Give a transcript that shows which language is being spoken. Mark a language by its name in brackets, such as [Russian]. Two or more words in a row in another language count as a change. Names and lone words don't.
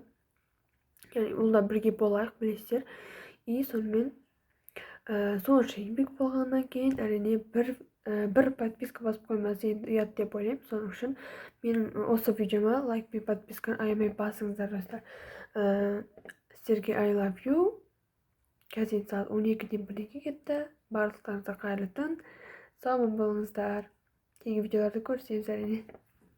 [Kazakh] Яғни олда бірге болайық, білесіздер. И сонымен сонша еңбек болғаннан кейін әрине бір подписка басып қоймас енді ұят деп ойлаймын. Соның үшін менің осы видеома лайк пен подписканы аямай басыңыздар, достар. [English] Сіздерге I love you. [Kazakh] Қазір сағат 12-ден 1-ге кетті. Барлықтарыңызға қайырлы түн. Сау болыңыздар. Кейінгі видеоларды көрсеңіз әрине.